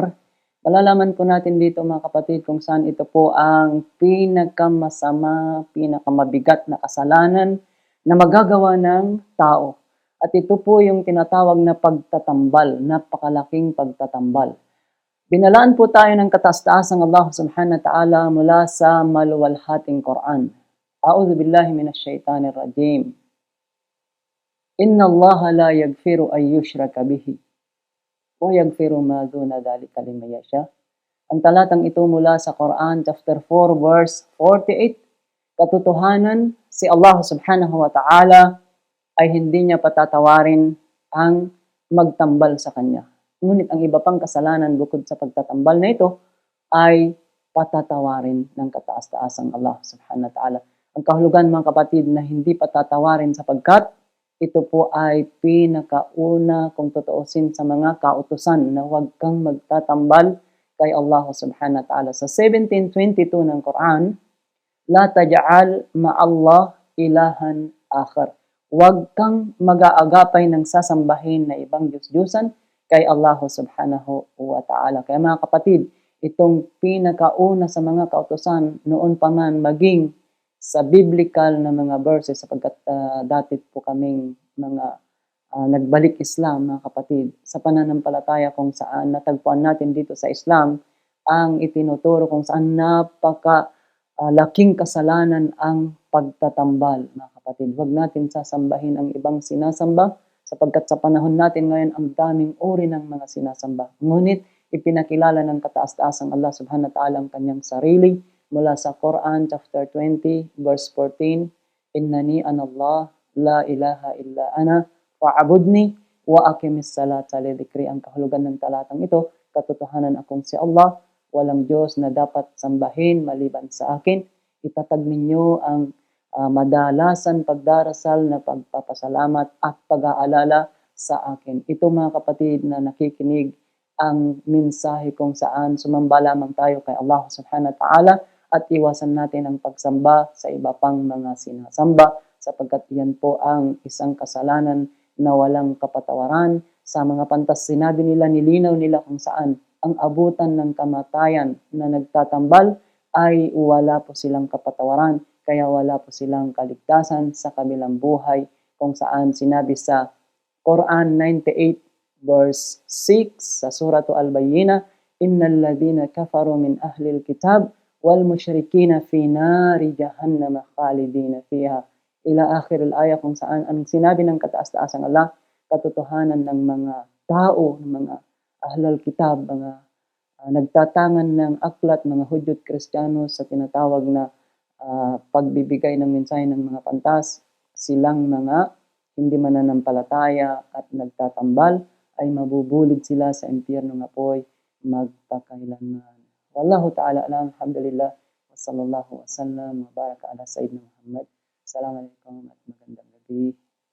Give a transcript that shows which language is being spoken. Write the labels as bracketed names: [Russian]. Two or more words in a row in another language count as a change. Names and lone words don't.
[Filipino] Malalaman po natin dito mga kapatid kung saan ito po ang pinakamasama, pinakamabigat na kasalanan na magagawa ng tao. At ito po yung tinatawag na pagtatambal, napakalaking pagtatambal. Binalaan po tayo ng kataas-taasang Allah [Arabic] سبحانه وتعالى [Filipino] mula sa maluwalhating Quran. [Arabic] أعوذ بالله من الشيطان الرجيم. إن الله لا يغفر أن يشرك به ويغفر ما دون ذلك لمن يشاء. [Filipino] Ang talatang ito mula sa Quran [English] chapter 4 verse 48. [Filipino] Katotohanan, si Allah [Arabic] سبحانه وتعالى [Filipino] ay hindi niya patatawarin ang magtambal sa kanya. Ngunit ang iba pang kasalanan bukod sa pagtatambal na ito ay patatawarin ng kataas-taasang Allah [Arabic] سبحانه وتعالى. [Filipino] Ang kahulugan mga kapatid na hindi patatawarin sapagkat ito po ay pinakauna kung tutuusin sa mga kautusan na huwag kang magtatambal kay Allah [Arabic] سبحانه وتعالى. [Filipino] Sa 17:22 ng Quran, [Arabic] لا تجعل مع الله إلها آخر. [Filipino] Huwag kang mag-aagapay ng sasambahin na ibang Diyos-Diyosan kay Allah [Arabic] سبحانه وتعالى. [Filipino] Kaya mga kapatid, itong pinakauna sa mga kautusan noon pa man maging sa biblical na mga verses sapagkat dati po kaming mga nagbalik Islam mga kapatid sa pananampalataya kung saan natagpuan natin dito sa Islam ang itinuturo kung saan laking kasalanan ang pagtatambal mga kapatid. Huwag natin sasambahin ang ibang sinasamba sapagkat sa panahon natin ngayon ang daming uri ng mga sinasamba. Ngunit ipinakilala ng kataas-taasang Allah [Arabic] سبحانه وتعالى [Filipino] ang kanyang sarili mula sa Quran [English] chapter 20 verse 14, [Arabic] إنني أنا الله لا إله إلا أنا فاعبدني وأقم الصلاة لذكري. [Filipino] Ang kahulugan ng talatang ito, katotohanan akong si Allah, walang Diyos na dapat sambahin maliban sa akin. Itatag ninyo ang madalasan pagdarasal na pagpapasalamat at pag-aalala sa akin. Ito mga kapatid na nakikinig ang mensahe kung saan sumamba lamang tayo kay Allah [Arabic] سبحانه وتعالى [Filipino] at iwasan natin ang pagsamba sa iba pang mga sinasamba sapagkat yan po ang isang kasalanan na walang kapatawaran. Sa mga pantas sinabi nila, nilinaw nila kung saan ang abutan ng kamatayan na nagtatambal ay wala po silang kapatawaran, kaya wala po silang kaligtasan sa kabilang buhay kung saan sinabi sa Quran 98 verse 6 sa Surah Al-Bayyinah, [Arabic] إن الذين كفروا من أهل الكتاب والمشركين في نار جهنم خالدين فيها. إلى آخر الآية [Filipino] kung saan ang sinabi ng kataas-taasang Allah, katotohanan ng mga tao, ng mga [Arabic] أهل الكتاب, [Filipino] mga nagtatangan ng aklat, mga Hudyo at Kristiyano sa tinatawag na pagbibigay ng mensahe ng mga pantas, silang mga hindi mananampalataya at nagtatambal ay mabubulid sila sa impyernong apoy magpakailanman. [Arabic] والله تعالى أعلم، الحمد لله، وصلى الله وسلم، وبارك على سيدنا محمد. [Filipino] Assalamualaikum at magandang gabi.